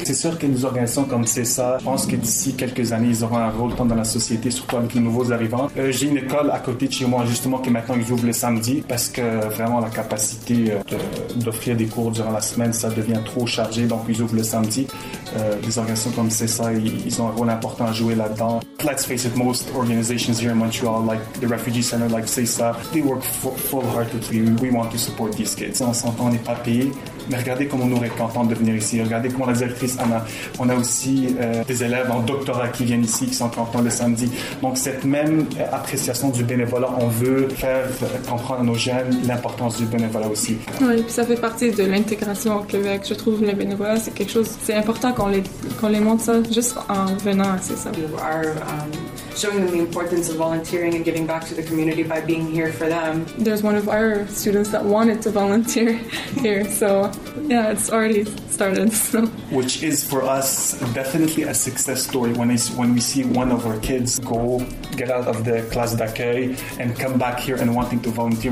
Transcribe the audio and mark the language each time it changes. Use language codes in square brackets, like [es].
[fr] C'est sûr que nos organisations comme c'est ça, je pense que d'ici quelques années ils auront un rôle tant dans la société, surtout avec les nouveaux arrivants. J'ai une école à côté de chez moi justement qui maintenant ils ouvrent le samedi parce que vraiment la capacité d'offrir des cours durant la semaine, ça devient trop chargé, donc ils ouvrent le samedi. Des organisations comme c'est ça, ils ont un rôle important à jouer là-dedans. [en] Let's face it, most organizations here in Montreal, like the Refugee Center, like CESA, they work full-heartedly. We want to support these kids. [fr] On s'entend, on n'est pas payé, mais regardez comment on aurait content de venir ici. Regardez comment la directrice Anna. On a aussi des élèves en doctorat qui viennent ici, qui sont contents le samedi. Donc cette même appréciation du bénévolat, on veut faire comprendre à nos jeunes l'importance du bénévolat aussi. Oui, puis ça fait partie de l'intégration au Québec. Je trouve que le bénévolat, c'est quelque chose, c'est important qu'on les montre ça juste en venant, c'est ça. [en] Showing them the importance of volunteering and giving back to the community by being here for them. There's one of our students that wanted to volunteer here, so yeah, it's already started. So. Which is for us definitely a success story when we see one of our kids go get out of the class d'accueil and come back here and wanting to volunteer.